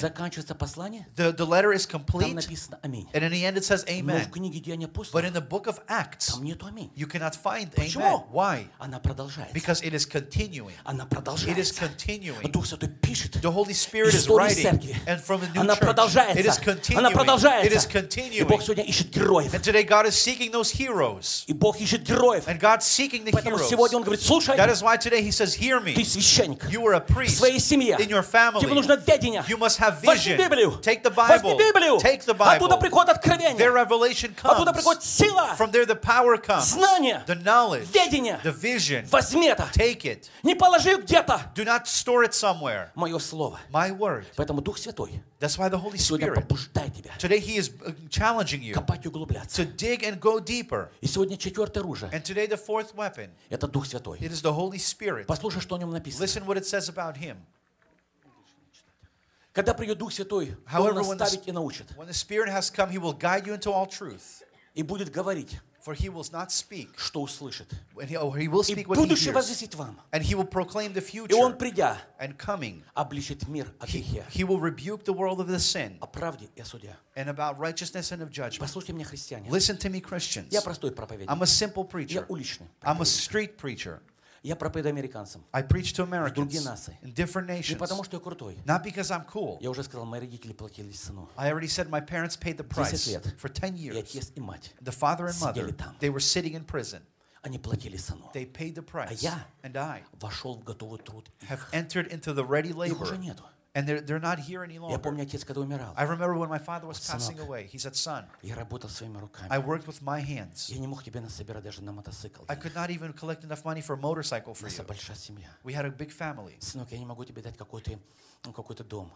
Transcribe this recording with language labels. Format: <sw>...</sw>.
<ru>Заканчивается послание</ru> <en>the letter is complete,</en> <ru>там написано «Аминь».</ru> <en>And in the end it says «Amen».</en> <ru>Но в книге «Деяния апостолов»,</ru> <en>but in the book of Acts,</en> <ru>там нету «Аминь».</ru> <en>You cannot find</en> <ru>почему?</ru> <en>«Amen». Why?</en> <ru>Она продолжается.</ru> <en>Because it is continuing.</en> <ru>Она продолжается.</ru> <en>It is continuing.</en> <ru>Дух Святой пишет.</ru> <en>The Holy Spirit is writing.</en> <ru>Церкви.</ru> <en>And from the new</en> <ru>она Она продолжается.</ru> <en>It is continuing.</en> <ru>Она продолжается.</ru> <en>It is continuing.</en> <ru>И Бог сегодня ищет героев.</ru> <en>And today God is seeking those heroes.</en> <ru>И Бог ищет героев.</ru> <en>And God's seeking the</en> <ru>сегодня он говорит, слушай.</ru> <en>That is why today he says, hear me.</en> <ru>Ты священник.</ru> <en>You are a priest.</en> <ru>В своей семье.</ru> <en>In your family.</en> <ru>Тебе нужно ведение.</ru> <en>You must have vision.</en> <ru>Возьми Библию.</ru> <en>Take the Bible.</en> <ru>Возьми Библию.</ru> <en>Take the Bible.</en> <ru>Оттуда приходит откровение.</ru> <en>Their revelation comes.</en> <ru>Оттуда приходит сила.</ru> <en>From there the power comes.</en> <ru>Знание.</ru> <en>The knowledge.</en> <ru>Ведение.</ru> <en>The vision.</en> <ru>Возьми это.</ru> <en>Take it.</en> <ru>Не положи где-то.</ru> <en>Do not store it somewhere.</en> <ru>Мое слово.</ru> <en>My word.</en> <ru>Поэтому Дух Святой.</ru> <en>That's why the Holy Spirit.</en> <ru>Побуждает тебя.</ru> <en>Today he is challenging you.</en> <ru>Копать и углубляться.</ru> <en>To dig and go deeper.</en> <ru>И сегодня четвертое оружие.</ru> <en>And today the fourth weapon.</en> <ru>Это Дух Святой.</ru> <en>It is the Holy Spirit.</en> <ru>Послушай, что о нем написано.</ru> <en>Listen what it says about him.</en> <ru>Когда придет Дух Святой,</ru> <en>however,</en> <ru>он наставит и научит.</ru> <en>When the Spirit has come, he will guide you into all truth.</en> <ru>И будет говорить.</ru> <en>For he will not speak.</en> <ru>Что услышит?</ru> <en>He will speak what he hears. And he will proclaim the future.</en> <ru>И он придя,</ru> <en>and coming,</en> <ru>обличит мир о грехе.</ru> <en>He will rebuke the world of the sin.</en> <ru>О правде и о суде.</ru> <en>And about righteousness and of judgment.</en> <ru>Послушайте меня, христиане.</ru> <en>Listen to me, Christians.</en> <ru>Я простой проповедник.</ru> <en>I'm a simple preacher.</en> <ru>Я уличный проповедник.</ru> <en>I'm a street preacher.</en> <ru>Я проповедую американцам.</ru> <en>I preach to Americans.</en> <ru>Другие нации.</ru> <en>In different nations.</en> <ru>Не потому что я крутой.</ru> <en>Not because I'm cool.</en> <ru>Я уже сказал, мои родители платили цену.</ru> <en>I already said my parents paid the price.</en> <ru>10 лет.</ru> <en>For 10 years.</en> <ru>И отец и мать.</ru> <en>The father and mother.</en> <ru>Сидели там.</ru> <en>They were sitting in prison.</en> <ru>Они платили цену.</ru> <en>They paid the price.</en> <ru>А я.</ru> <en>And I.</en> <ru>Вошел в готовый труд.</ru> <en>Have entered into the ready labor.</en> <ru>Их уже нету.</ru> <en>And they're not here any longer.</en> <ru>Я помню, отец когда умирал.</ru> <en>I remember when my father was passing away. He said, "Son."</en> <ru>Я работал своими руками.</ru> <en>I worked with my hands.</en> <ru>Я не мог тебе насобирать даже на мотоцикл.</ru> <en>I could not even collect enough money for a motorcycle for you.</en> <ru>У нас большая семья.</ru> <en>We had a big family.</en> <ru>Сынок, я не могу тебе дать какой-то дом.</ru>